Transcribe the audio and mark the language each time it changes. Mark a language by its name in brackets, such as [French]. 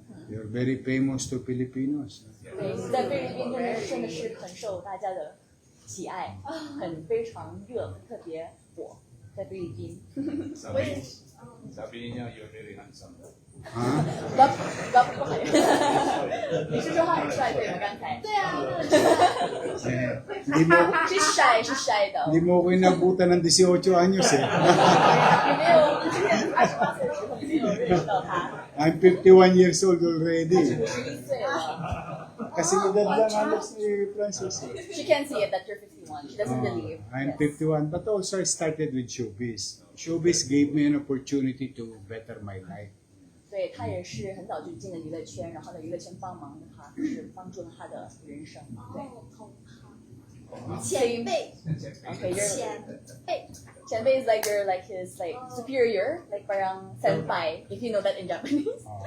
[English] You're very famous to Filipinos. [Chinese] 对，在菲律宾真的是很受大家的喜爱，非常热，特别火，在菲律宾。 [Filipino] Sabi niya, [English] you're very handsome. 啊？ [Chinese] 不好意思，你是说他很帅对吗？刚才对啊， [Filipino] Hindi mo, [Chinese] 是晒的。 [Filipino] hindi mo ko inabutan ng 18 anyos eh. [Chinese] 你没有之前28岁的时候没有认识到他， [English] I'm 51 years old already. [Chinese] 51岁了。 [Filipino] Kasi edad lang halos ni Francis. [English] She can't see it that you're 51. She doesn't believe. I'm Yes. 51, but also I started with showbiz. Showbiz gave me an opportunity to better my life. [Chinese] 对他也是很早就进了娱乐圈，然后在娱乐圈帮忙了他，就是帮助了他的人生。对，前辈， [English] Okay, you're [Chinese] 前辈， [English] 前辈 is like you're like his like superior, like parang senpai, if you know that in Japanese.